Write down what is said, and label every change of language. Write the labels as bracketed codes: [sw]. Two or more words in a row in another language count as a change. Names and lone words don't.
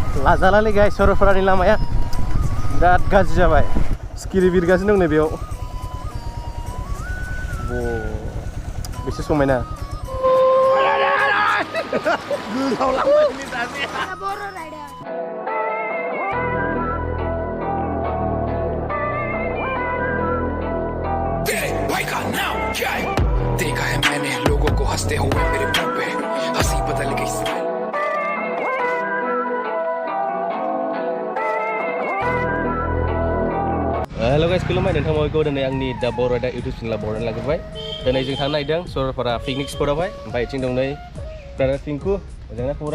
[brx] लाजालालै गाइस सरलपारानि लामाया बिराद गाज्रि जाबाय सिखिरि बिरगासिनो दं नै बेयाव बेसे समायना [hi] देखा है मैंने लोगों को हंसते हुए मेरे मुंह पे हंसी बदल गई [en] Halo guys, [brx] खुलुमबाय नोंथांमोनखौ दिनै आंनि दा बर' राइडार इउटिउब चेनेलाव बरायना लाग्रोबाय। दिनै जों थांनो नागिरदों सरलपारा [en] picnic spot-aohay. [brx] ओमफ्राय इथिं दं नै ब्रादार पिंकु, मोजांना खबरा?